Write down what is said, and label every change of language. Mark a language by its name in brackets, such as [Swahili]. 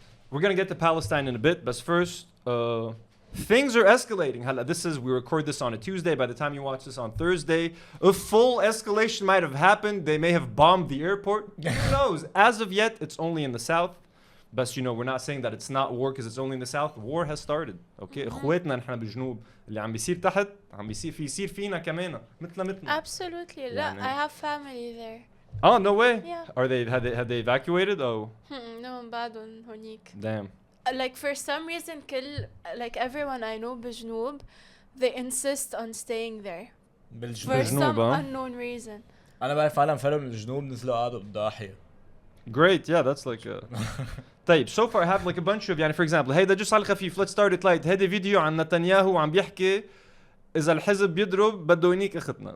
[English] We're going to get to Palestine in a bit. But first, things are escalating. We record this on a Tuesday. By the time you watch this on Thursday, a full escalation might have happened. They may have bombed the airport. Who knows? As of yet, it's only in the south. But we're not saying that it's not war because it's only in the south. War has started. [Arabic] Okay, اخواتنا نحن بالجنوب اللي عم بيصير تحت عم بيصير فينا كمان مثلنا. [English] Absolutely. لا, I have family there. Oh, no way. Yeah. Have they evacuated? Oh. [Arabic] No, بعدهم هونيك. [English] Damn. For some reason everyone I know بالجنوب, they insist on staying there. For some unknown reason. [Arabic] أنا بعرف عالم فرق من الجنوب نزلوا قعدوا بالضاحية. [English] Great, yeah, that's طيب, so far I have a bunch of, for example, هيدا just على الخفيف, let's start it light. [Arabic] هيدا فيديو عن نتنياهو عم بيحكي إذا الحزب بيضرب بده ينيك أختنا.